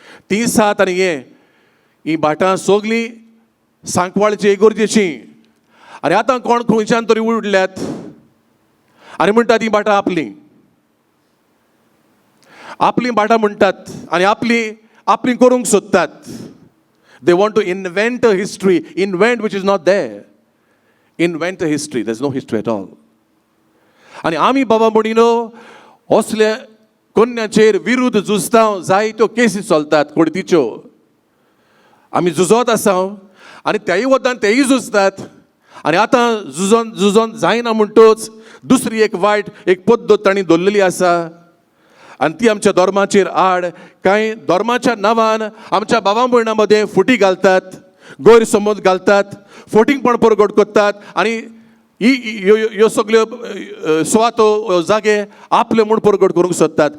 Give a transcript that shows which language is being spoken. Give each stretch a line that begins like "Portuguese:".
Goan Konkani: ती 7 आनी ही बाटां सगलीं सांकवाळची इगोर्जेचीं आनी आतां कोण खंयच्यान तरी उडल्यात आनी म्हणटात ती बाटां आपली बाटां म्हणटात आनी आपली करूंक सोदतात.
English: They want to invent a history, which is not there. Invent a history, there's no history at all.
Goan Konkani: आनी आमी बाबा म्हणिनो असल्या कन्याचेर विरुद्ध झुजता जायत्यो केसी चलतात कोर्टीच्यो आमी झुजत आसा आनी त्याय वतान तेय झुजतात आनी आतां झुजोन जायना म्हणटोच दुसरी एक वायट एक पद्दत तांणी दवरलेली आसा आनी ती आमच्या धर्माचेर आड कांय धर्माच्या नांवान आमच्या भावां भयणां मदें फुटी घालतात, गैरसमज घालतात, फोटिंगपण परगट करतात आनी ह्यो सगल्यो सुवातो जागे आपले म्हूण परगट करूंक सोदतात.